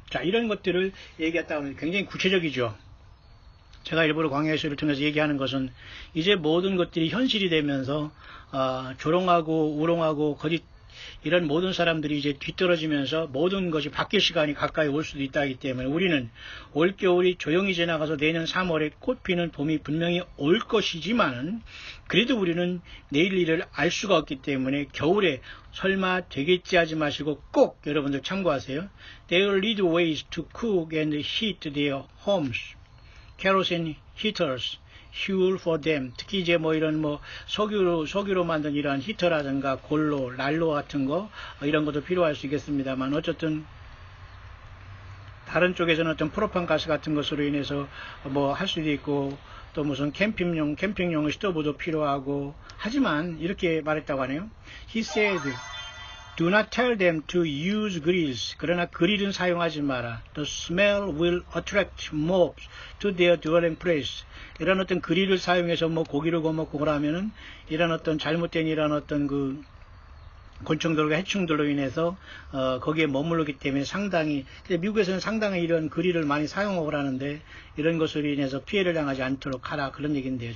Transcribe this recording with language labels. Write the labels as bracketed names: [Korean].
[Korean] 자, 이런 것들을 얘기했다 하면 굉장히 구체적이죠. 제가 일부러 광야시를 통해서 얘기하는 것은 이제 모든 것들이 현실이 되면서 조롱하고 우롱하고 거짓 이런 모든 사람들이 이제 뒤떨어지면서 모든 것이 바뀔 시간이 가까이 올 수도 있다기 때문에 우리는 올겨울이 조용히 지나가서 내년 3월에 꽃피는 봄이 분명히 올 것이지만은 그래도 우리는 내일 일을 알 수가 없기 때문에 겨울에 설마 되겠지 하지 마시고 꼭 여러분들 참고하세요. [English] They will need ways to cook and heat their homes. kerosene heaters, fuel for them. [Korean] 특히 이제 이런 석유로 만든 이러한 히터라든가 골로, 난로 같은 거, 이런 것도 필요할 수 있겠습니다만, 어쨌든, 다른 쪽에서는 어떤 프로판 가스 같은 것으로 인해서 할 수도 있고, 또 무슨 캠핑용 스토브도 필요하고, 하지만, 이렇게 말했다고 하네요. [English] He said, Do not tell them to use grills. [Korean] 그러나 그릴은 사용하지 마라. [English] The smell will attract mobs to their dwelling place. [Korean] 이런 어떤 그릴을 사용해서 고기를 구워먹고 그러면은 이런 어떤 잘못된 이런 어떤 곤충들과 해충들로 인해서 거기에 머무르기 때문에 상당히 미국에서는 상당히 이런 그릴을 많이 사용하고 하는데 이런 것으로 인해서 피해를 당하지 않도록 하라 그런 얘기인데요.